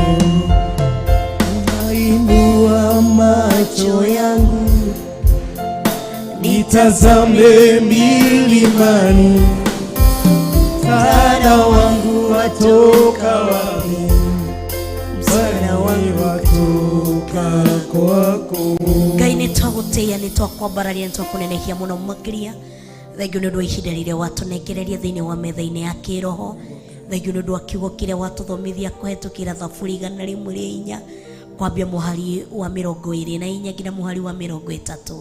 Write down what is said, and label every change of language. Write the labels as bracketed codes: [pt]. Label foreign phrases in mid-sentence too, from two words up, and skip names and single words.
[sw] Nitainua macho yangu nitazame milimani, msaada wangu watoka wapi? Msaada wangu watoka kwako. [ki] Ngai nĩ twagũtĩĩa nĩ twakwambararia nĩ twakũnenehia mũno makĩria. Thengiũ nĩ ũndũ wa ihinda rĩrĩa watũnengereria thĩinĩ wa metha-inĩ ya kĩroho. Thengiũ nĩ ũndũ wa kiugo kĩrĩa watũthomithia kũhetũkĩra Thaburi 104 kwambia mũhari wa 24 nginya mũhari wa 30.